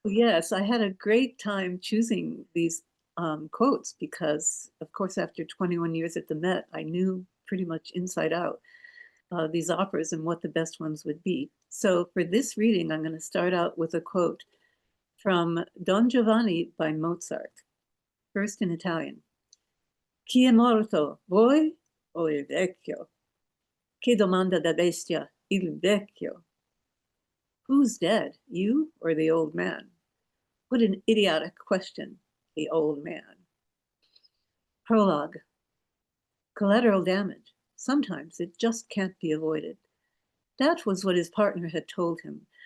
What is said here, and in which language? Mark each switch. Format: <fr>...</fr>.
<en>yes, I had a great time choosing these quotes because, of course, after 21 years at the Met, I knew pretty much inside out these operas and what the best ones would be. So for this reading, I'm going to start out with a quote from Don Giovanni by Mozart, first in Italian.</en> <it>Chi è morto, voi o il vecchio? Che domanda da bestia, il vecchio.</it> <en>Who's dead, you or the old man? What an idiotic question, the old man. Prologue. Collateral damage. Sometimes it just can't be avoided. That was what his partner had told him.</en>